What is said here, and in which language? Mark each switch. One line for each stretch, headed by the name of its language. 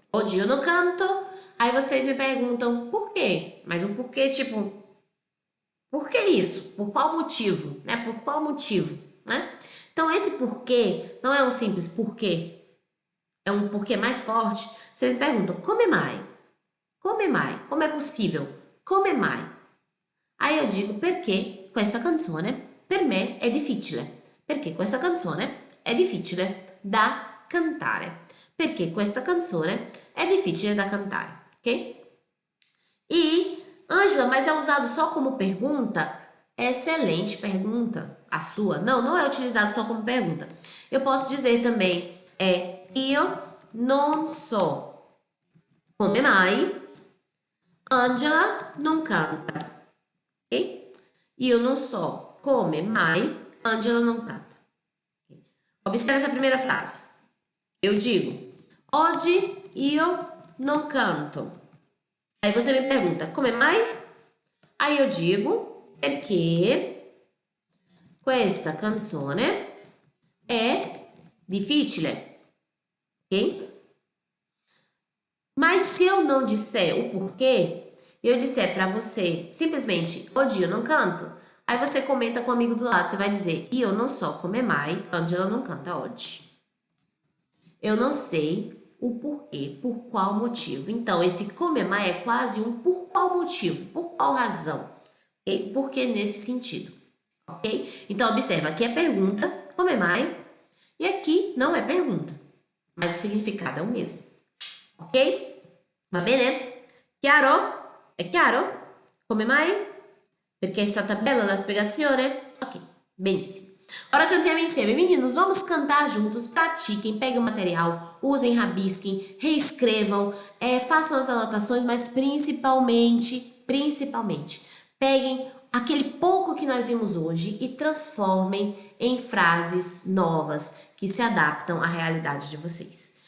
Italian: Oggi io non canto,
Portuguese: aí vocês me perguntam por quê? Mas um porquê tipo... Por que isso? Por qual motivo? Né? Por qual motivo? Né? Então, esse porquê não é um simples porquê. É um porquê mais forte. Vocês me perguntam,
Italian: come mai? Come mai?
Portuguese: Como é possível?
Italian: Come mai?
Portuguese: Aí eu digo,
Italian: perché questa canzone per me è difficile. Perché questa canzone è difficile da cantare. Perché questa canzone è difficile da cantare. Ok? E...
Portuguese: Ângela, mas é usado só como pergunta? Excelente pergunta. A sua? Não, não é utilizado só como pergunta. Eu posso dizer também,
Italian: io non so come mai Ângela non canta. Ok? Io non so come mai Ângela non canta. Okay?
Portuguese: Observe essa primeira frase. Eu digo,
Italian: oggi io non canto.
Portuguese: Aí você me pergunta,
Italian: come mai?
Portuguese: Aí eu digo,
Italian: perché questa canzone è difficile, ok?
Portuguese: Mas se eu não disser o porquê, eu disser pra você, simplesmente, oggi eu não canto, aí você comenta com o amigo do lado, você vai dizer,
Italian: io non so come mai
Portuguese: Ângela não canta oggi. Eu não sei o porquê, por qual motivo. Então, esse come mai é quase um por qual motivo, por qual razão. Okay? Por que nesse sentido? Ok? Então, observa, aqui é pergunta, come mai, e aqui não é pergunta, mas o significado é o mesmo.
Italian: Ok? Va bene? Chiaro? È chiaro? Come mai? Perché è stata bella la spiegazione? Ok, benissimo. Ora cantiamo insieme,
Portuguese: meninos, vamos cantar juntos, pratiquem, peguem o material, usem, rabisquem, reescrevam, façam as anotações, mas principalmente, peguem aquele pouco que nós vimos hoje e transformem em frases novas que se adaptam à realidade de vocês.